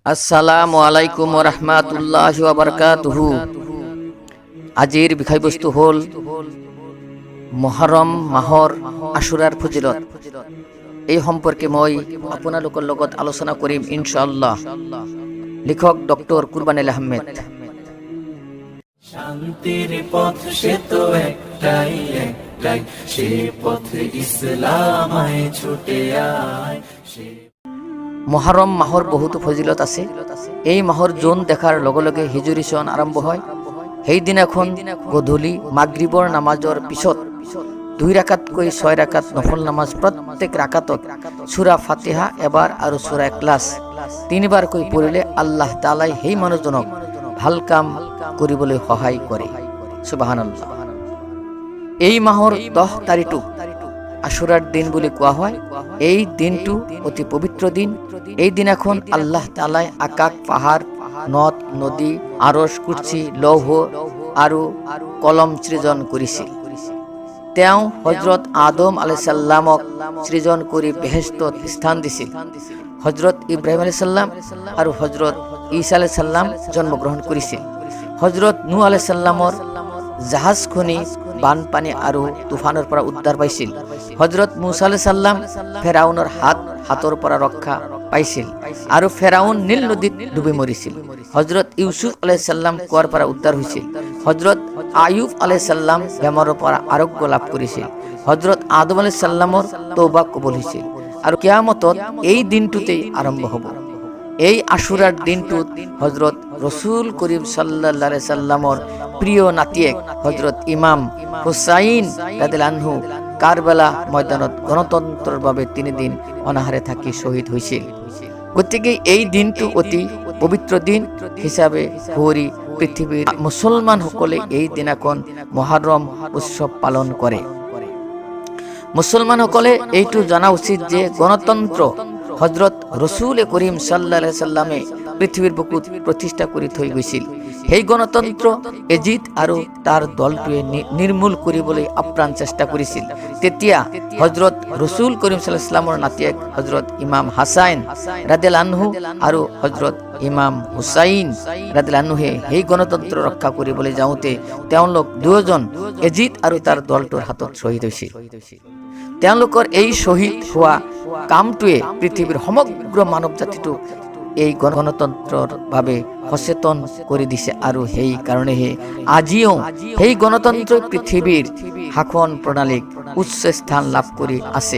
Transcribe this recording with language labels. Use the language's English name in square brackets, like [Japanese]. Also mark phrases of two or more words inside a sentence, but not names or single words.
[Arabic] السلام عليكم ورحمة الله وبركاته. [Assamese] আজির বিষয়বস্তু হল মুহররম মাহৰ আশুৰাৰ ফজিলত। এই সম্পৰ্কে মই আপোনালোকৰ লগত আলোচনা কৰিম ইনশাআল্লাহ। লেখক ডক্টর কুরবান আলী আহমেদ। শান্তির পথ সে তো একটাই একটাই, সে পথে ইসলাম আয় ছুটে আয়। মুহররম মাহৰ বহুতো ফজিলত আছে। এই মাহৰ জোন দেখাৰ লগে লগে হিজৰি সন আৰম্ভ হয়। সেইদিনাখন গধূলি মাগৰিবৰ নামাজৰ পিছত 2 রাকাতকৈ 6 রাকাত নফল নামাজ, প্ৰত্যেক রাকাতত সূরা ফাতিহা এবাৰ আৰু সূরা ইখলাস 3 বাৰকৈ পঢ়িলে আল্লাহ তাআলাই সেই মানুহজনক ভাল কাম কৰিবলৈ সহায় কৰে। সুবহানাল্লাহ। এই মাহৰ 10 তাৰিখটো আশুরার দিন বুলি কোৱা হয়। এই দিনটো অতি পবিত্র দিন। এই দিনাখন আল্লাহ তাআলাই আকাশ, পাহাৰ, নদ নদী, আৰশ, কুৰসী, লৌহ আৰু কলম সৃজন কৰিছিল। তেওঁ হযরত আদম [Arabic] عليه السلامক [Assamese] সৃজন কৰি বেহেশতত স্থান দিছিল। হযরত ইব্রাহিম [Arabic] عليه السلام [Assamese] আৰু হযরত ঈসা [Arabic] عليه السلام [Assamese] জন্মগ্ৰহণ কৰিছিল। হযরত নূহ [Arabic] عليه السلامৰ [Assamese] জাহাজখনি বানপানী আৰু তুফানৰ পৰা উদ্ধাৰ পাইছিল। হযরত মুসা [Arabic] عليه السلام [Assamese] ফেৰাউনৰ হাতৰ পৰা ৰক্ষা পাইছিল আৰু ফেৰাউন নীল নদীত ডুবি মৰিছিল। হযরত ইউসুফ [Arabic] عليه السلام [Assamese] কুৱাৰ পৰা উদ্ধাৰ হৈছিল। হযরত আয়ুব [Arabic] عليه السلام [Assamese] বেমাৰৰ পৰা আৰোগ্য লাভ কৰিছিল। হযরত আদম [Arabic] عليه السلامৰ [Assamese] তওবা কবুল হৈছিল আৰু কিয়ামতত এই দিনটোতেই আৰম্ভ হ'ব। এই আশুরার দিনটোত হযরত রসুল করিম [Arabic] صلى الله عليه وسلمৰ [Assamese] প্রিয় নাতিয়েক হযরত ইমাম হুসাইন [Arabic] رضي الله عنه [Assamese] কারবালা ময়দানত গণতন্ত্ৰৰ বাবে 3 দিন অনাহারে থাকি শহীদ হৈছিল। গতিকে এই দিনটো অতি পবিত্র দিন হিসাবে পুৰি পৃথিৱীৰ মুছলমানসকলে এই দিনাখন মুহররম উৎসৱ পালন কৰে। মুছলমানসকলে এইটো জানা উচিত যে গণতন্ত্র হযরত রসুল করিম [Arabic] صلى الله عليه وسلمে [Assamese] পৃথিবীর বুকুত প্ৰতিষ্ঠা কৰি থৈ গৈছিল। সেই গণতন্ত্ৰ এজিদ আৰু তাৰ দলটোৱে নিৰ্মূল কৰিবলৈ আপ্ৰাণ চেষ্টা কৰিছিল। তেতিয়া হযরত রসুল করিম [Arabic] صلى الله عليه وسلمৰ [Assamese] নাতিয়েক হযরত ইমাম হাসান [Arabic] رضي الله عنه [Assamese] আৰু হযরত ইমাম হুসাইন [Arabic] رضي الله عنهৱে [Assamese] সেই গণতন্ত্ৰ ৰক্ষা কৰিবলৈ যাওঁতে তেওঁলোক দুজন এজিদ আৰু তাৰ দলটোৰ হাতত শ্বহীদ হৈছিল। তেওঁলোকৰ এই শহীদ হোৱা কামটোৱে পৃথিৱীৰ সমগ্ৰ মানৱ জাতিটোক এই গণতন্ত্ৰৰ বাবে সচেতন কৰি দিছে আৰু সেই কাৰণেহে আজিও সেই গণতন্ত্ৰই পৃথিৱীৰ শাসন প্ৰণালীক উচ্চ স্থান লাভ কৰি আছে।